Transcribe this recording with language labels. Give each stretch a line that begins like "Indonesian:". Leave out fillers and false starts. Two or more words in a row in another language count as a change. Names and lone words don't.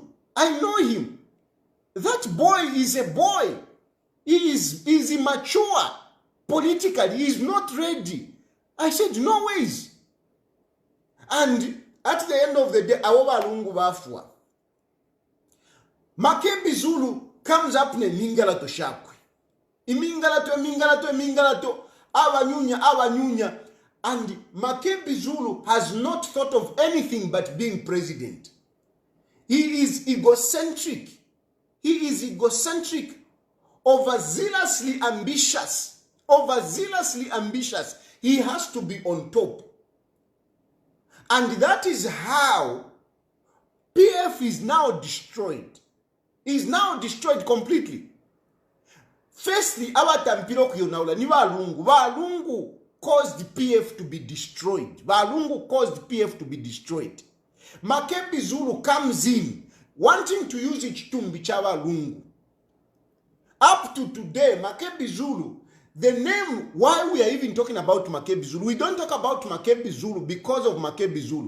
English: I know him. That boy is a boy. He is immature politically. He is not ready. I said, no ways. And at the end of the day,
Bemba: Awoba Lungu Bafua.
English: Makebi Zulu comes up
Bemba: ne mingalato shakwe. Imingalato. Awanyunya.
English: And Makebi Zulu has not thought of anything but being president. He is egocentric. Overzealously ambitious. He has to be on top. And that is how PF is now destroyed. Is now destroyed completely. Firstly,
Bemba: abatampiro kuyonaula ni balungu.
English: Balungu caused PF to be destroyed. Balungu caused PF to be destroyed. Makebi Zulu comes in wanting to use Chitumbi Chabalungu. Up to today, Makebi Zulu, the name, why we are even talking about Makebi Zulu, we don't talk about Makebi Zulu because of Makebi Zulu.